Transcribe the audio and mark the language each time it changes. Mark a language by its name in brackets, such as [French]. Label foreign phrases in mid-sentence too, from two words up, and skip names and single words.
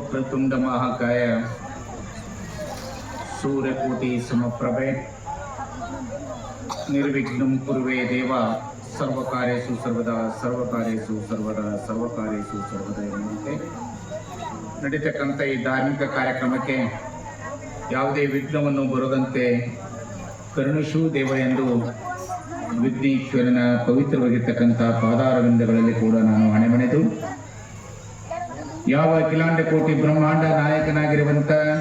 [Sanskrit] ವಕ್ರತುಂಡ ಮಹಾಕಾಯ ಸೂರ್ಯಕೋಟಿ ಸಮಪ್ರಭೆ ನಿರ್ವಿಘ್ನಂ ಕುರುವೆ ದೇವ ಸರ್ವಕಾರ್ಯೇಷು ಸರ್ವದಾ ಸರ್ವಕಾರ್ಯೇಷು ಸರ್ವದಾ ಸರ್ವಕಾರ್ಯೇಷು ಸರ್ವದಾ [Kannada] ಎನ್ನುವಂತೆ ನಡೀತಕ್ಕಂಥ ಈ ಧಾರ್ಮಿಕ ಕಾರ್ಯಕ್ರಮಕ್ಕೆ ಯಾವುದೇ ವಿಘ್ನವನ್ನು ಬರದಂತೆ ಕರುಣಿಸು ದೇವ ಎಂದು ವಿಘ್ನೇಶ್ವರನ ಪವಿತ್ರವಾಗಿರ್ತಕ್ಕಂಥ ಪಾದಾರವಿಂದಗಳಲ್ಲಿ ಕೂಡ ನಾನು ಹಣೆಮಣೆದು ಯಾವ ಅಖಿಲಾಂಡ ಕೋಟಿ ಬ್ರಹ್ಮಾಂಡ ನಾಯಕನಾಗಿರುವಂತ